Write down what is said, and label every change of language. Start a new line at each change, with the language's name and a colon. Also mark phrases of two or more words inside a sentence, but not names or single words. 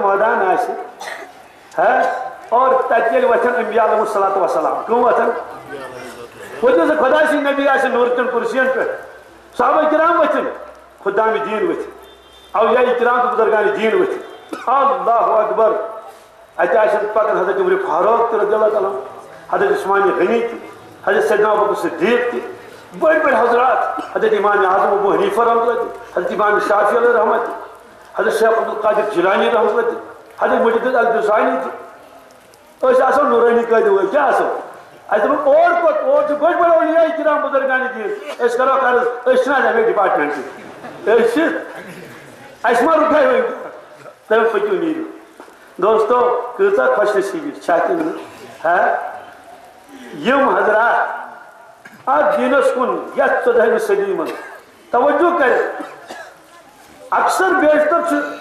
Kashmiri: مٲدان آسہِ ہے اور تتہِ ییٚلہِ وۄتھن انبیا
Arabic: علیہم الصلاۃ وسلام
Kashmiri: کٕم وۄتھن وۄتھِو سا خۄدا سٕنٛدۍ نبی آسن نوٗرکٮ۪ن کُرسین پٮ۪ٹھ صحابہ کرام ؤتھِن خُدامِ دیٖن ؤتھِن اولیاء کرام تہٕ بُزرگانِ دیٖن ؤتھِن اللہ اکبر اتہِ آسن پکان حضرت عمر فاروق تہِ
Arabic: رضی اللہ تعالیٰ
Kashmiri: حضرت عثمان غنی تہِ حضرت سیدنا ابوبکر صدیق تہِ بٔڑۍ بٔڑۍ حضرات حضرت امام اعظم ابو حنیفہ
Arabic: رحمۃ اللہ
Kashmiri: تہِ حضرت امام شافعی
Arabic: علیہ رحمۃ
Kashmiri: تہِ حضرت شیخ عبدالقادر جیلانی
Arabic: رحمۃ اللہ
Kashmiri: تہِ حضرت مجدد البصانی تہِ أسۍ آسو نورانی قٲیدٕ وٲلۍ کیٛاہ آسو اَسہِ دوٚپُن اور کوٚت اور چھِ بٔڑۍ بٔڑۍ اولیاء کرام بُزرگانِ دیٖن أسۍ کرو عرض أسۍ چھِنہٕ حظ امے ڈپارٹمنٹٕکۍ أسۍ چھِ اَسہِ ما رُکاے وۄنۍ تُہۍ پٔکِو نیٖرِو دوستو کۭژاہ خۄش نصیٖبی چھا کِنہٕ نہٕ ہا یِم حضرات اتھ دیٖنس کُن یتھ 14ہمہِ صدی منٛز توجہ کرِ اکثر بیشتر چھُ